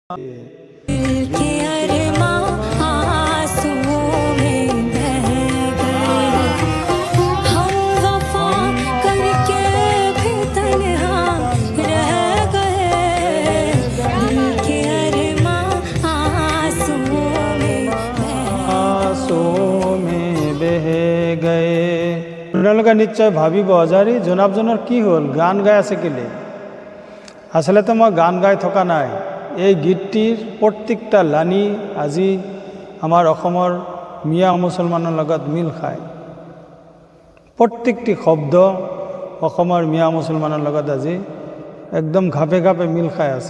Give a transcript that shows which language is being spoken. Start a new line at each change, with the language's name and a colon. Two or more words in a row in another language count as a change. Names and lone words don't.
Hindi: दिल के अरमां आंसुओं में बह गए, हम वफा करके भी तन्हा रह गए। दिल के अरमां आंसुओं में बह गए।
Assamese: আপোনালোকে নিশ্চয় ভাবিব আজাৰি জনাবজনৰ কি হ'ল, গান গাই আছে কেলে? আচলতে মই গান গাই থকা নাই। এই গীতটিৰ প্ৰত্যেকটা লানি আজি আমাৰ অসমৰ মিয়া মুছলমানৰ লগত মিল খায়। প্ৰত্যেকটি শব্দ অসমৰ মিয়া মুছলমানৰ লগত আজি একদম ঘাপে ঘাপে মিল খাই আছে।